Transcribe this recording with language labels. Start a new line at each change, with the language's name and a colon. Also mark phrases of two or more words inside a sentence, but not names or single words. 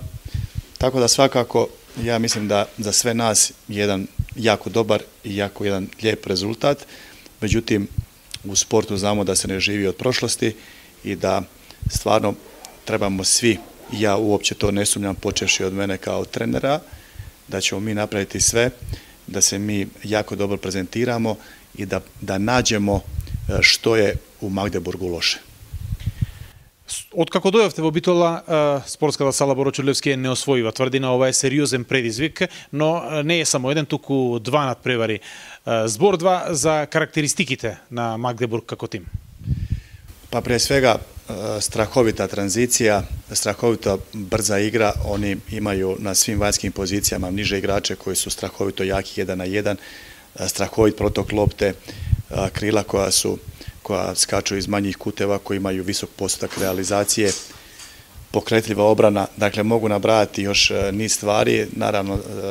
Croatian: tako da svakako ja mislim da za sve nas jedan jako dobar i jako jedan lijep rezultat, međutim u sportu znamo da se ne živi od prošlosti i da stvarno trebamo svi, ja uopće to ne sumnjam počevši od mene kao trenera, da ćemo mi napraviti sve, da se mi jako dobro prezentiramo i da nađemo što je u Magdeburgu loše.
Macedonian: Откако дојавте во Битола, спортската сала Боро Чурлевски не освоива тврдина, ова е сериозен предизвик, но не е само еден, туку два надпревари. Збор два за карактеристиките на Магдебург како тим.
Croatian: Pa prije svega strahovita tranzicija, strahovita brza igra, oni imaju na svim vanjskim pozicijama niže igrače koji su strahovito jaki 1 na 1, strahovit protok lopte, krila koja skaču iz manjih kuteva, koji imaju visok postotak realizacije, pokretljiva obrana, dakle mogu nabrajati još niz stvari, naravno